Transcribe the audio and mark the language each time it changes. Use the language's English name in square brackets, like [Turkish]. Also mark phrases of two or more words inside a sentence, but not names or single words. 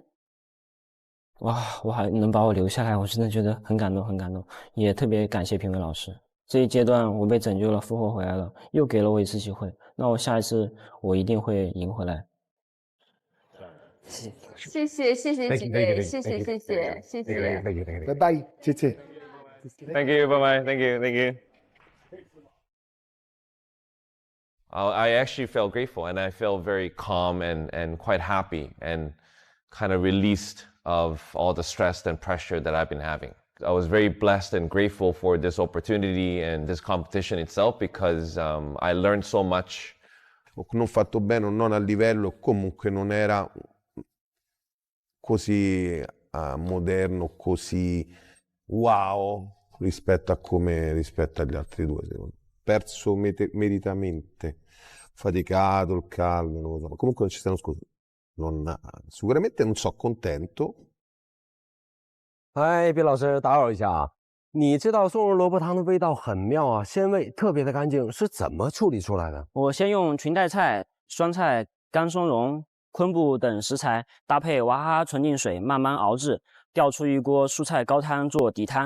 [Chinese] 哇，我还能把我留下来，我真的觉得很感动，很感动。也特别感谢评委老师，这一阶段我被拯救了，复活回来了，又给了我一次机会。那我下一次我一定会赢回来。谢谢姐姐，谢谢，拜拜，谢谢。 [English] Thank you, bye bye. Thank you. I actually felt grateful, and I felt very calm and quite happy, and kind of released of all the stress and pressure that I've been having. I was very blessed and grateful for this opportunity and this competition itself because I learned so much. [Italian] Non fatto bene o non a livello, comunque non era così moderno, così wow rispetto agli altri due. Perso meritamente, faticato, il caldo, non lo so. Comunque non ci stanno scuse. Sicuramente non sono contento. [Chinese] 哎，毕老师，打扰一下啊，你这道松仁萝卜汤的味道很妙啊，鲜味特别的干净，是怎么处理出来的？我先用裙带菜、酸菜、干松茸、昆布等食材搭配娃哈哈纯净水慢慢熬制，调出一锅蔬菜高汤做底汤。